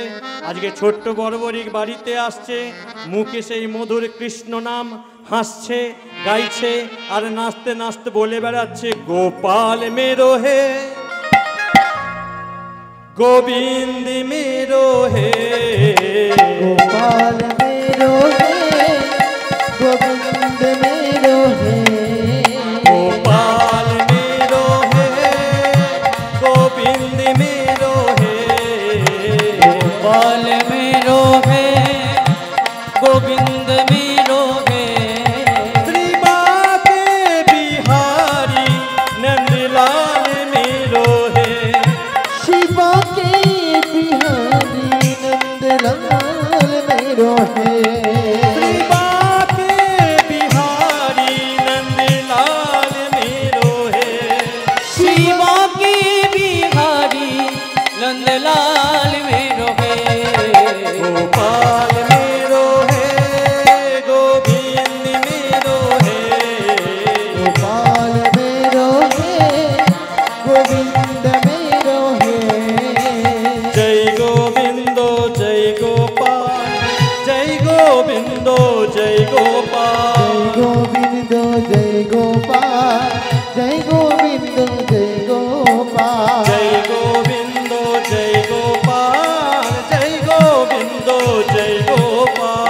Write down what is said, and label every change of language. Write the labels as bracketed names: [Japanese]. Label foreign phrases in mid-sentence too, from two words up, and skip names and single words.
[Bangla] আজকে ছোট্ট বর্বরিক বাড়িতে আসছে, মুখে সেই মধুর কৃষ্ণ নাম, হাসছে, গাইছে আর নাচতে নাচতে বলে বেড়াচ্ছে, [Hindi] गोपाल मेरो है गोविंद मेरो है, গোপাল मेरो है गोविंद मेरो है, गोपाल मेरो है गोविंद मेरो है, गोपाल मेरो है गोविंद मेरो है, श्री बाके बिहारी नंदलाल मेरो है, शिवा के बिहारी नंदलाल मेरो है, श्री बाके बिहारी नंदलाल मेरो है, शिवा के बिहारी नंदलाल मेरो है, गोपाल मेरो है गोविंद मेरो है, गोपाल मेरो है गोविंद मेरो है, जय गोविंद जय गोपाल जय गोविंद जय गोपाल, गोविंद जय गोपाल जय गोविंद जय गोपाल, जय गोविंद जय गोपाल जय गोविंद जय गोपाल,